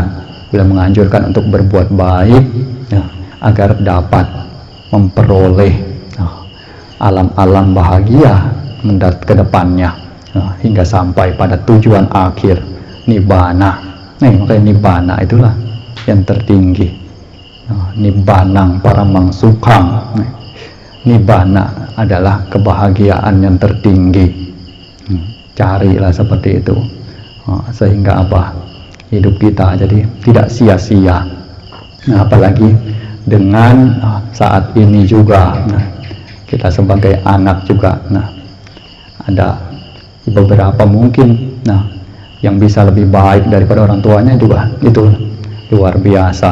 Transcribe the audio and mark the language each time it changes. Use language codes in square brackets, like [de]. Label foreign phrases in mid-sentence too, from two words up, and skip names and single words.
[id] Beliau menganjurkan untuk berbuat baik, agar dapat memperoleh alam-alam bahagia ke depannya, hingga sampai pada tujuan akhir, nibbana. Makanya nibbana itulah yang tertinggi. [pi] Nibbanang paramang sukhang. [id] Nibbana adalah kebahagiaan yang tertinggi. Carilah seperti itu, sehingga apa? hidup kita, jadi tidak sia-sia. Nah, apalagi dengan saat ini juga, kita sebagai anak juga, ada beberapa mungkin yang bisa lebih baik daripada orang tuanya juga, itu luar biasa.